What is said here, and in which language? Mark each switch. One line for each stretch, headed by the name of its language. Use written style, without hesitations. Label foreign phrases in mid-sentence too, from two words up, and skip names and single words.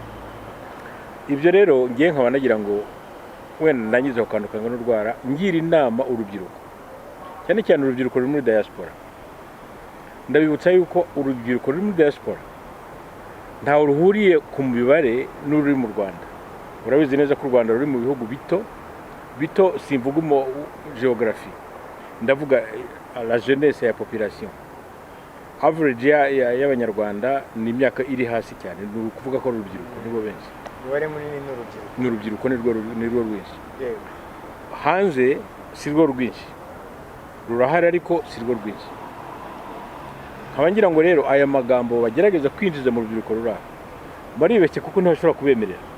Kinyarwanda: Ibyo rero ngiye nkaba nagira ngo wenda nangize akantu kangana n'urwara, ngira inama urubyiruko, cyane cyane urubyiruko ruri muri diaspora. Ndabibutsa yuko urubyiruko ruri muri diaspora ntawe ruhuriye ku mibare n'ururi mu Rwanda. Urabizi neza ko u Rwanda ruri mu bihugu bito, simvuga geography, ndavuga
French: la jeunesse
Kinyarwanda: ya population. Average y'abanyarwanda ni imyaka iri hasi cyane, ni ukuvuga ko urubyiruko nibo benshi. Umubare munini n'urubyiruko nirwo rwinshi. Hanze si rwo rwinshi, rurahari ariko si rwo rwinshi. Nkaba ngira ngo rero aya magambo bagerageza kwinjiza mu rubyiruko ruraha baribeshye, kuko ntibashobora kubemerera.